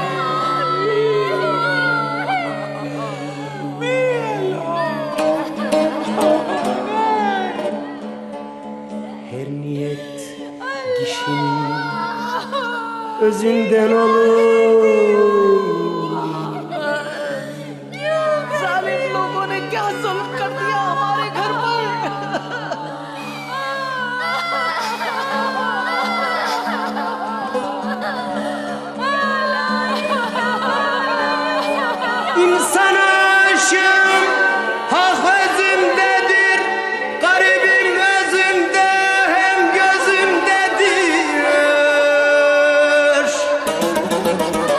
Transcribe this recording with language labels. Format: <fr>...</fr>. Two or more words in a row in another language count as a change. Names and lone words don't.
<tr>Her niyet kişinin özünden olur.</tr> <ur>जालिम लोगों ने क्या जुल्म कर दिया हमारे घर पर।</ur> <tr>İnsan aşığım, hak özündedir, garibim özünde hem gözümdedir.</tr>